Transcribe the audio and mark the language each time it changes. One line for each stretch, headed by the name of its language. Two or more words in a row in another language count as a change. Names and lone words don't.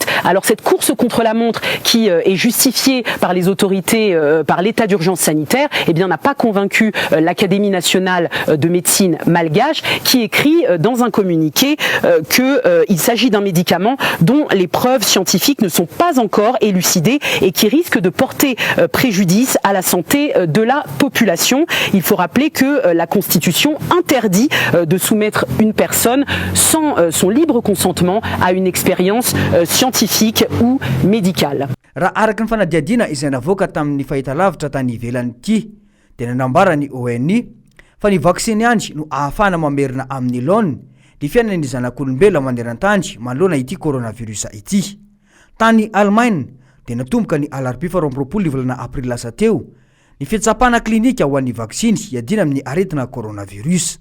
French: Alors cette course contre la montre qui est justifiée par les autorités, par l'état d'urgence sanitaire, eh bien n'a pas convaincu l'Académie nationale de médecine malgache qui écrit dans un communiqué qu'il s'agit d'un médicament dont les preuves scientifiques ne sont pas encore élucidées et qui risque de porter préjudice à la santé de la population. Il faut rappeler que la Constitution interdit de soumettre une personne sans son libre consentement à une expérience scientifique ou médicale.
Malagasy: Raha araka ny fanadiadina izay navoaka tamin'ny fahitalavitra tany ivelany ity dia nanambara ny ONU fa ny vaksiny andry no ahafahana mamerina amin'ny laona ny fiainan'ny zanak'olombelona maneran-tany manoloana ity coronavirus ity. Tany Allemagne dia natomboka ny alarobia 20 ny volana Aprily lasa teo ny fitsapana klinika ho an'ny vaksiny hiadina amin'ny aretina coronavirus.